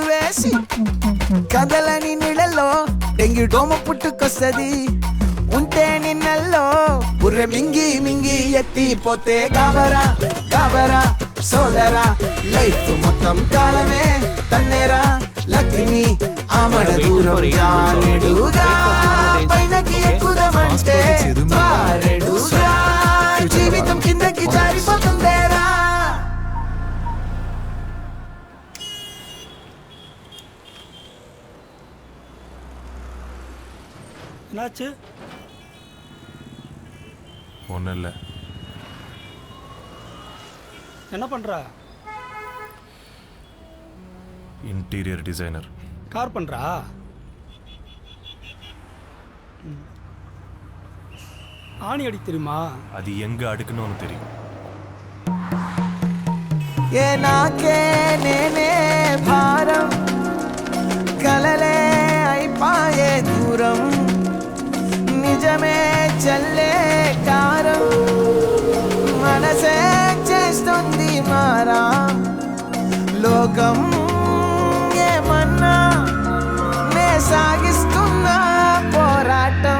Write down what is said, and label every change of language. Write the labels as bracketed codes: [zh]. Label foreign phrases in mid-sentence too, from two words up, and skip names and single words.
[te] వేసి కదలని నీళ్ళలో డెంగ్యూ డోమ పుట్టుకొస్తది ఉంటే నిన్నల్లో బుర్రె మింగి మింగి ఎత్తిపోతే గాబరా గాబరా సోదరా లైఫ్ మొత్తం కాలమే తన్నేరా లక్ష్మి ఆమడ దూరం జారెడుగా పైనకి ఎక్కుదామంటే మారెడుగా జీవితం కిందకి జారిపోతుందేరా [ta] என்னாச்சு? ஒன்றும் இல்லை. என்ன பண்ற? [en] interior designer. [ta] கார்பெண்டரா? ஆணி அடி தெரியுமா? అది எங்க அடுக்கணும்னு தெரியும். [te] ఏ నాకే నేనే భారం కలలే అయిపాయే దూరం నిజమే చల్లే కారం మనసే చేస్తుంది మారా లోకం ఏమన్నా నే సాగిస్తున్నా పోరాటం.